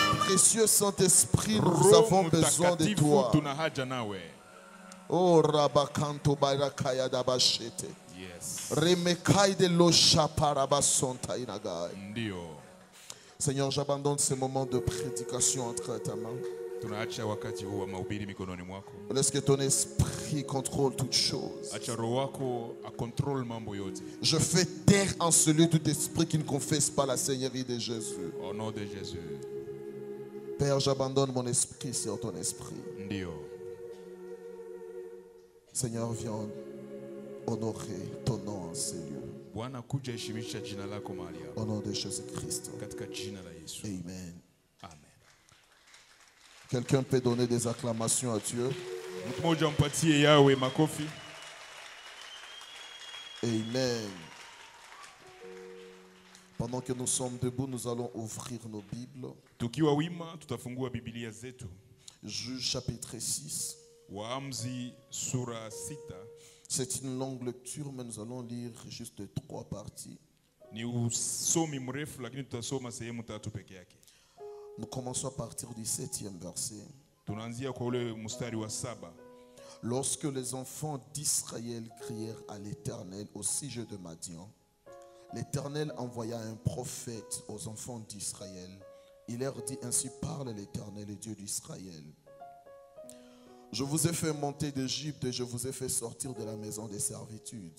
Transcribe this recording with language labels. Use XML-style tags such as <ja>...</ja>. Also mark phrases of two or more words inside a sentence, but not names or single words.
<fr>précieux Saint-Esprit, nous avons besoin de toi. Oh, Rabakanto Barakaya Dabashete. Yes. Remekai de Losha Parabasonta Inagai.</fr> <sw>Ndio.</sw> <fr>Seigneur, j'abandonne ce moment de prédication entre ta main.</fr> <sw>Tunaacha wakati huu wa mahubiri mikononi mwako.</sw> <fr>Laisse que ton esprit contrôle toutes choses.</fr> <sw>Acha roho wako akontrol mambo yote.</sw> <fr>Je fais taire en celui tout esprit qui ne confesse pas la Seigneurie de Jésus. Au nom de Jésus. Père, j'abandonne mon esprit sur ton esprit.</fr> <sw>Ndio.</sw> <fr>Seigneur, viens honorer ton nom en ces lieux.</fr> <sw>Bwana kuja heshimisha jina lako mahali hapa.</sw> <fr>Au nom de Jésus-Christ.</fr> <sw>Katika jina la Yesu. Amen. Amen.</sw> <fr>Quelqu'un peut donner des acclamations à Dieu.</fr> <sw>Mtu mmoja mpatie Yahweh makofi. Amen.</sw> <fr>Pendant que nous sommes debout, nous allons ouvrir nos Bibles.</fr> <sw>Tukiwa wima tutafungua Biblia zetu.</sw> <fr>Juge chapitre 6.</fr> <sw>Waamuzi sura 6.</sw> <fr>C'est une longue lecture, mais nous allons lire juste 3 parties.</fr> <sw>Ni usomi mrefu lakini tutasoma sehemu 3 peke yake.</sw> <fr>Nous commençons à partir du 7e verset.</fr> <sw>Tunaanzia kwa ule mstari wa 7.</sw> <fr>Lorsque les enfants d'Israël crièrent à l'Éternel au sujet de Madian, l'Éternel envoya un prophète aux enfants d'Israël. Il leur dit: ainsi parle l'Éternel, le Dieu d'Israël. Je vous ai fait monter d'Égypte et je vous ai fait sortir de la maison des servitudes.</fr>